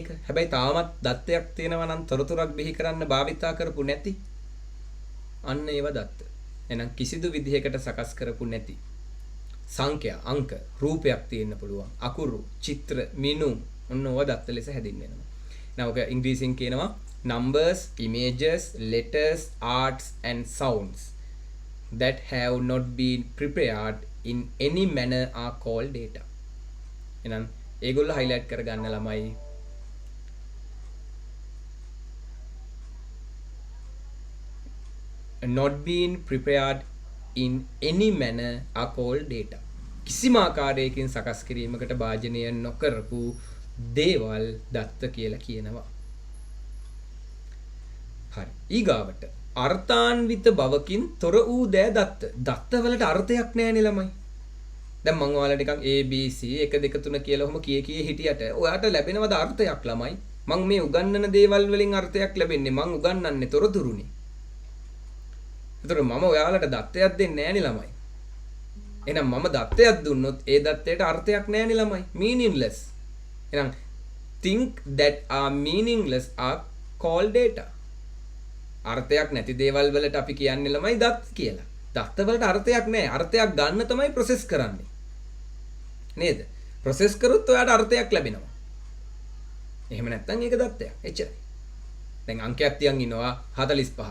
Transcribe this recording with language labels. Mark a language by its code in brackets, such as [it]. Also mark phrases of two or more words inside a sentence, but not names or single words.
[si] හැබැයි තාමත් දත්තයක් තියෙනවා නම් තොරතුරක් බිහි කරන්න භාවිතා කරපු නැති. අන්න ඒව දත්ත. එහෙනම් කිසිදු විදිහකට සකස් කරපු නැති සංඛ්‍යා, අංක, රූපයක් තියෙන්න පුළුවන්. අකුරු, චිත්‍ර, මිනුම් ඔන්න ඕවා දත්ත ලෙස හැදින්වෙනවා. [en] now [si] ඔක ඉංග්‍රීසියෙන් කියනවා [en] numbers, images, letters, arts and sounds that have not been prepared in any manner are called data. [si] එහෙනම් ඒගොල්ලෝ highlight කරගන්න ළමයි. [en] not been prepared in any manner are called data. [si] කිසිම ආකාරයකින් සකස් කිරීමකට භාජනය නොකරපු දේවල් දත්ත කියලා කියනවා. හරි. ඊගාවට අර්ථාන්විත බවකින් තොර වූ දෑ දත්ත. දත්ත වලට අර්ථයක් නැහැනේ ළමයි. දැන් මම ඔයාලට නිකන් A B C 1 2 3 කියලා ඔහොම කී හිටියට ඔයාට ලැබෙනවද අර්ථයක් ළමයි? මම මේ උගන්වන දේවල් වලින් අර්ථයක් ලැබෙන්නේ. මම උගන්වන්නේ තොරතුරුනේ. ඒතර මම ඔයාලට දත්තයක් දෙන්නේ නැහැනේ ළමයි. එහෙනම් මම දත්තයක් දුන්නොත් ඒ දත්තයට අර්ථයක් නැහැනේ ළමයි. [en] meaningless. එහෙනම් think that are meaningless are called data. [si] අර්ථයක් නැති දේවල් වලට අපි කියන්නේ ළමයි දත් කියලා. දත්ත වලට අර්ථයක් නැහැ. අර්ථයක් ගන්න තමයි process කරන්නේ. නේද? process කරොත් ඔයාට අර්ථයක් ලැබෙනවා. එහෙම නැත්නම් ඒක දත්තයක්. එච්චරයි. දැන් අංකයක් තියන් ඉන්නවා 45.